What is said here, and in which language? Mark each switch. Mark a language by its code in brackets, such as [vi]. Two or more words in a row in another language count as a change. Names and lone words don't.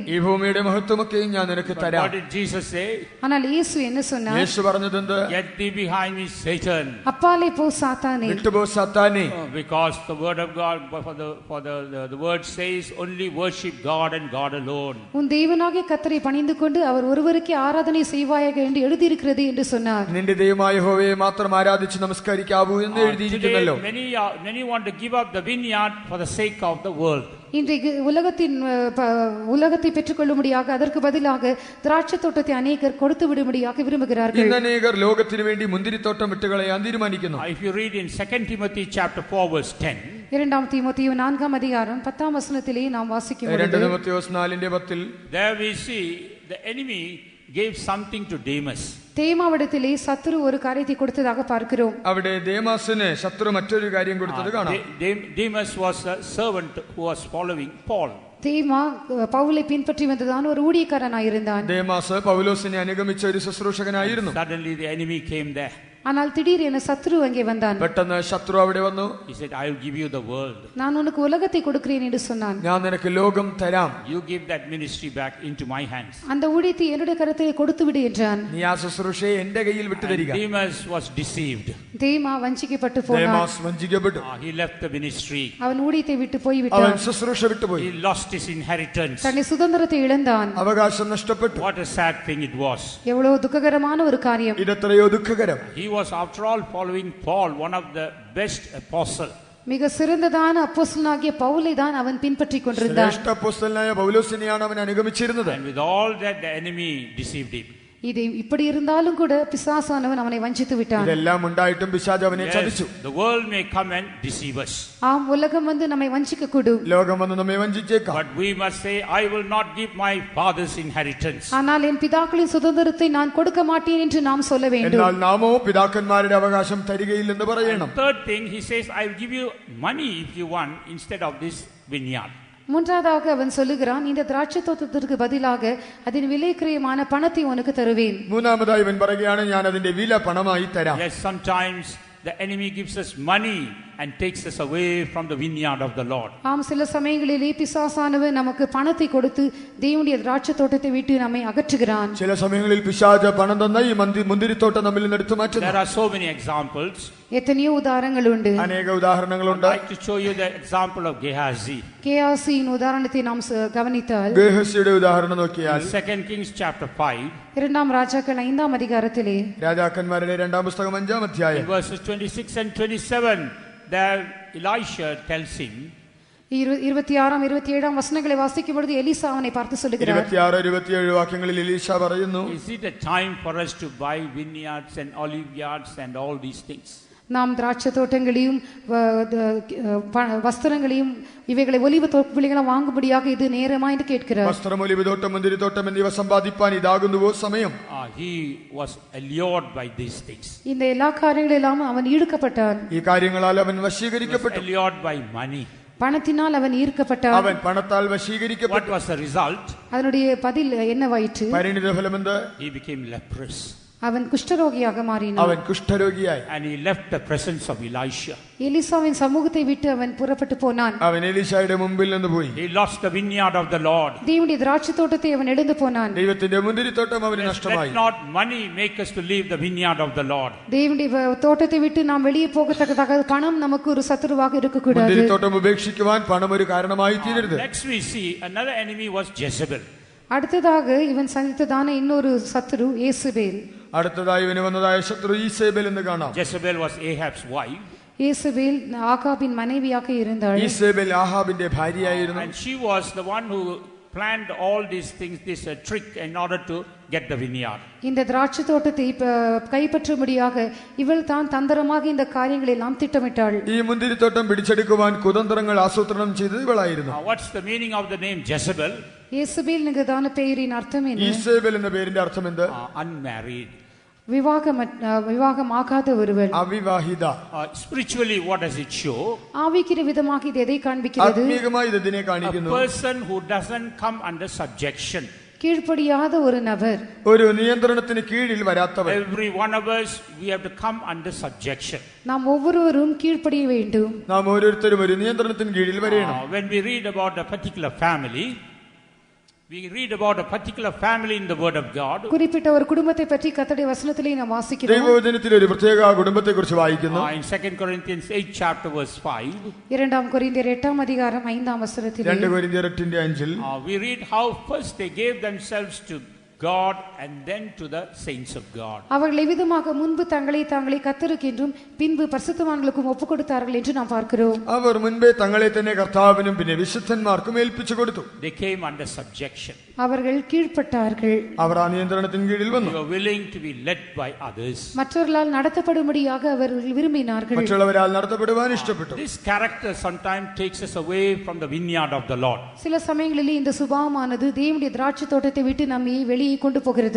[ml] ഈ ഭൂമിയുടെ മഹത്വമൊക്കെയും ഞാൻ നിനക്ക് [en] But [ml] തരാം. [en] what did Jesus say? [ta] ஆனால் இயேசு என்ன சொன்னார்? [ml] യേശു പറഞ്ഞതെന്ത്? [en] Get thee behind me, Satan. [ta] அப்பாலே போ சாத்தானே. [ml] വിട്ടുപോ സാത്താനേ. [en] Because the word of God, for the word says, only worship God and God alone. [ta] உன் தேவனாகிய கர்த்தரை பணிந்து கொண்டு அவர் ஒருவருக்கே ஆராதனை செய்வாயாக என்று எழுதியிருக்கிறது என்று சொன்னார். [ml] നിന്റെ ദൈവമായ യഹോവയെ മാത്രം ആരാധിച്ച് നമസ്കരിക്കാവൂ എന്ന് എഴുതിയിരിക്കുന്നല്ലോ. [en] Today many want to give up the vineyard for the sake of the world. [ta] இன்றைக்கு உலகத்தை பெற்றுக்கொள்ளும்படியாக அதற்கு பதிலாக திராட்சை தோட்டத்தை அநேகர் கொடுத்து விடும்படியாக விரும்புகிறார்கள். [ml] ഇന്ന് അനേകർ ലോകത്തിന് വേണ്ടി മുന്തിരിത്തോട്ടം വിട്ടുകളയാൻ തീരുമാനിക്കുന്നു. [en] If you read in 2 Timothy chapter 4 verse 10, [ta] இரண்டாம் தீமோத்தேயு 4ஆம் அதிகாரம் 10ஆம் வசனத்திலே நாம் வாசிக்கும் பொழுது, [ml] 2 തിമോഥെയോസ് 4:10, [en] there we see the enemy gave something to Demas. [ta] தேமாவிடத்திலே சத்துரு ஒரு காரியத்தை கொடுத்ததாக பார்க்கிறோம். [ml] അവിടെ ദേമാസിന് ശത്രു മറ്റൊരു കാര്യം കൊടുത്തത് കാണാം. [en] Demas was a servant who was following Paul. [ta] தேமா பவுலை பின்பற்றி வந்ததான ஒரு ஊழியக்காரனாயிருந்தான். [ml] ദേമാസ് പൗലോസിനെ അനുഗമിച്ച ഒരു ശുശ്രൂഷകനായിരുന്നു. [en] Suddenly the enemy came there. [ta] ஆனால் திடீரென சத்துரு அங்கே வந்தான். [ml] പെട്ടെന്ന് ശത്രു അവിടെ വന്നു. [en] He said, I will give you the world. [ta] நான் உனக்கு உலகத்தை கொடுக்கிறேன் என்று சொன்னான். [ml] ഞാൻ നിനക്ക് ലോകം തരാം. [en] You give that ministry back into my hands. [ta] அந்த ஊழியத்தை என்னுடைய கரத்திலே கொடுத்து விடு என்றான். [ml] നീ ആ ശുശ്രൂഷയെ എന്റെ കയ്യിൽ വിട്ടുതരിക. [en] Demas was deceived. [ta] தேமா வஞ்சிக்கப்பட்டு போனான். [ml] ദേമാസ് വഞ്ചിക്കപ്പെട്ടു. [en] He left the ministry. [ta] அவன் ஊழியத்தை விட்டு போய் [ml] അവൻ [ta] விட்டான். [ml] ശുശ്രൂഷ വിട്ടുപോയി. [en] He lost his inheritance. [ta] தன்னை சுதந்திரத்தை இழந்தான். [ml] അവകാശം നഷ്ടപ്പെട്ടു. [en] What a sad thing it was. [ta] எவ்வளவு துக்ககரமான ஒரு காரியம். [ml] ഇതെത്രയോ ദുഃഖകരം. [en] He was after all following Paul, one of the best apostles. [ta] மிக சிறந்ததான அப்போஸ்தலனாகிய பவுலை தான் அவன் பின்பற்றிக் கொண்டிருந்தான். [ml] ശ്രേഷ്ഠ അപ്പോസ്തലനായ പൗലോസിനെയാണ് അവൻ അനുഗമിച്ചിരുന്നത്. [en] And with all that, the enemy deceived him. [ta] இது இப்படி இருந்தாலும் கூட பிசாசானவன் அவனை வஞ்சித்து விட்டான். [ml] ഇതെല്ലാം ഉണ്ടായിട്ടും പിശാച് അവനെ ചതിച്ചു. [en] Yes, the world may come and deceive us. [ta] ஆம், உலகம் வந்து நம்மை வஞ்சிக்க கூடும். [ml] ലോകം വന്ന് നമ്മെ വഞ്ചിച്ചേക്കാം. [en] But we must say, I will not give my father's inheritance. [ta] ஆனால் என் பிதாக்களின் சுதந்திரத்தை நான் கொடுக்க மாட்டேன் என்று நாம் சொல்ல வேண்டும். [ml] എന്നാൽ നാമോ പിതാക്കന്മാരുടെ അവകാശം തരികയില്ലെന്ന് പറയണം. [en] Third thing, he says, I will give you money if you want instead of this vineyard. [ta] மூன்றாவதாக அவன் சொல்லுகிறான், இந்த திராட்சை தோட்டத்திற்கு பதிலாக அதன் விலைக்கிரயமான பணத்தை உனக்கு தருவேன். [ml] മൂന്നാമതായി ഇവൻ പറയുകയാണ്, ഞാൻ അതിന്റെ വില പണമായി തരാം. [en] Yes, sometimes the enemy gives us money and takes us away from the vineyard of the Lord. [ta] ஆம், சில சமயங்களிலே பிசாசானவன் நமக்கு பணத்தை கொடுத்து தேவனுடைய திராட்சை தோட்டத்தை விட்டு நம்மை அகற்றுகிறான். [ml] ചില സമയങ്ങളിൽ പിശാച് പണം തന്ന ഈ മുന്തിരിത്തോട്ടം നമ്മിൽ നിന്ന് എടുത്തു മാറ്റുന്നു. [en] There are so many examples. [ta] எத்தனையோ உதாரணங்கள் உண்டு. [ml] അനേക ഉദാഹരണങ്ങളുണ്ട്. [en] I'd like to show you the example of Gehazi. [ta] கேயாசியின் உதாரணத்தை நாம் கவனித்தால் [ml] ഗേഹസിയുടെ ഉദാഹരണം നോക്കിയാൽ [en] 2 Kings chapter 5, [ta] இரண்டாம் ராஜாக்கள் 5ஆம் அதிகாரத்திலே [ml] രാജാക്കന്മാരുടെ രണ്ടാം പുസ്തകം 5-ാം [en] in [ml] അധ്യായം [en] verses 26 and 27, there Elisha tells him, [ta] 26ஆம் 27ஆம் வசனங்களை வாசிக்கும் பொழுது எலிசா அவனை பார்த்து சொல்லுகிறார். [ml] 26-27 വാക്യങ്ങളിൽ എലീശ പറയുന്നു, [en] is it a time for us to buy vineyards and olive yards and all these things? [ta] நாம் திராட்சை தோட்டங்களையும் வஸ்திரங்களையும் இவைகளை ஒலிவ தோப்புகளையும் வாங்கும்படியாக இது நேரமா என்று கேட்கிறார். [ml] വസ്ത്രം, ഒലിവുതോട്ടം, മുന്തിരിത്തോട്ടം എന്നിവ സമ്പാദിപ്പാൻ ഇതാകുന്നുവോ സമയം? [en] He was allured by these things. [ta] இந்த எல்லா காரியங்களிலும் அவன் ஈடுக்கப்பட்டான். [ml] ഈ കാര്യങ്ങളാൽ അവൻ [en] He was [ml] വശീകരിക്കപ്പെട്ടു. [en] allured by money. [ta] பணத்தினால் அவன் ஈர்க்கப்பட்டான். [ml] അവൻ പണത്താൽ [en] What [ml] വശീകരിക്കപ്പെട്ടു. [en] was the result? [ta] அதனுடைய பதில் என்னவாயிற்று? [ml] പരിണിത ഫലമെന്ത്? [en] He became leprous. [ta] அவன் குஷ்டரோகியாக மாறினான். [ml] അവൻ കുഷ്ഠരോഗിയായി. [en] And he left the presence of Elisha. [ta] எலிசாவின் சமூகத்தை விட்டு அவன் புறப்பட்டு போனான். [ml] അവൻ എലീശയുടെ മുമ്പിൽ നിന്ന് പോയി. [en] He lost the vineyard of the Lord. [ta] தேவனுடைய திராட்சை தோட்டத்தை அவன் இழந்து போனான். [ml] ദൈവത്തിന്റെ മുന്തിരിത്തോട്ടം അവന് നഷ്ടമായി. [en] Let not money make us to leave the vineyard of the Lord. [ta] தேவனுடைய தோட்டத்தை விட்டு நாம் வெளியே போகத்தக்கதாக பணம் நமக்கு ஒரு சத்துருவாக இருக்கக்கூடாது. [ml] മുന്തിരിത്തോട്ടം ഉപേക്ഷിക്കുവാൻ പണം ഒരു കാരണമായി തീരരുത്. [en] Next we see another enemy was Jezebel. [ta] அடுத்ததாக இவன் சந்தித்ததான இன்னொரு சத்துரு ஏசுபேல். [ml] അടുത്തതായി ഇവന് വന്നതായ ശത്രു ഈസേബേൽ എന്ന് കാണാം. [en] Jezebel was Ahab's wife. [ta] ஏசுபேல் ஆகாபின் மனைவியாக இருந்தாள். [ml] ഈസേബേൽ ആഹാബിന്റെ ഭാര്യയായിരുന്നു. [en] And she was the one who planned all these things, this trick in order to get the vineyard. [ta] இந்த திராட்சை தோட்டத்தை கைப்பற்றும்படியாக இவள் தான் தந்திரமாக இந்த காரியங்களை எல்லாம் திட்டமிட்டாள். [ml] ഈ മുന്തിരിത്തോട്ടം പിടിച്ചെടുക്കുവാൻ കുതന്ത്രങ്ങൾ ആസൂത്രണം ചെയ്തത് ഇവളായിരുന്നു. [en] What's the meaning of the name Jezebel? [ta] ஏசுபேல் என்கிறதான பெயரின் அர்த்தம் என்ன? [ml] ഈസേബേൽ എന്ന പേരിന്റെ അർത്ഥം എന്ത്? [en] Unmarried. [ta] விவாகமாகாத ஒருவள். [ml] അവിവാഹിത. [en] Spiritually, what does it show? [ta] ஆவிக்கிற விதமாக இது எதை காண்பிக்கிறது? [ml] ആത്മീയമായി ഇത് ഇതിനെ [en] A [ml] കാണിക്കുന്നു. [en] person who doesn't come under subjection. [ta] கீழ்ப்படியாத ஒரு நபர். [ml] ഒരു നിയന്ത്രണത്തിന് കീഴിൽ വരാത്തവൻ. [en] Every one of us, we have to come under subjection. [ta] நாம் ஒவ்வொருவரும் கீழ்ப்படிய வேண்டும். [ml] നാം ഓരോരുത്തരും ഒരു നിയന്ത്രണത്തിന് കീഴിൽ വരേണം. [en] When we read about a particular family, we read about a particular family in the word of God. [ta] குறிப்பிட்ட ஒரு குடும்பத்தை பற்றி கர்த்தருடைய வசனத்திலே நாம் வாசிக்கிறோம். [ml] ദൈവവചനത്തിൽ ഒരു പ്രത്യേക കുടുംബത്തെക്കുറിച്ച് വായിക്കുന്നു. [en] In 2 Corinthians 8 chapter verse 5, [ta] இரண்டாம் கொரிந்தியர் 8ஆம் அதிகாரம் 5ஆம் வசனத்திலே [ml] 2 കൊരിന്ത്യർ 8:5 [en] we read how first they gave themselves to God and then to the saints of God. [ta] அவர்கள் எவ்விதமாக முன்பு தங்களை கர்த்தருக்கென்றும் பின்பு பரிசுத்தவான்களுக்கும் ஒப்புக் கொடுத்தார்கள் என்று நாம் பார்க்கிறோம். [ml] അവർ മുൻപേ തങ്ങളെ തന്നെ കർത്താവിനും പിന്നെ വിശുദ്ധന്മാർക്കും ഏൽപ്പിച്ചു കൊടുത്തു. [en] They came under subjection. [ta] அவர்கள் கீழ்ப்பட்டார்கள். [ml] അവർ ആ നിയന്ത്രണത്തിന് കീഴിൽ വന്നു. [en] They were willing to be led by others. [ta] மற்றவர்களால் நடத்தப்படும்படியாக அவர்கள் விரும்பினார்கள். [ml] മറ്റുള്ളവരാൽ നടത്തപ്പെടുവാൻ ഇഷ്ടപ്പെട്ടു. [en] This character sometimes takes us away from the vineyard of the Lord. [ta] சில சமயங்களில் இந்த சுபாவமானது தேவனுடைய திராட்சை தோட்டத்தை விட்டு நம்மை வெளியே கொண்டு போகிறது.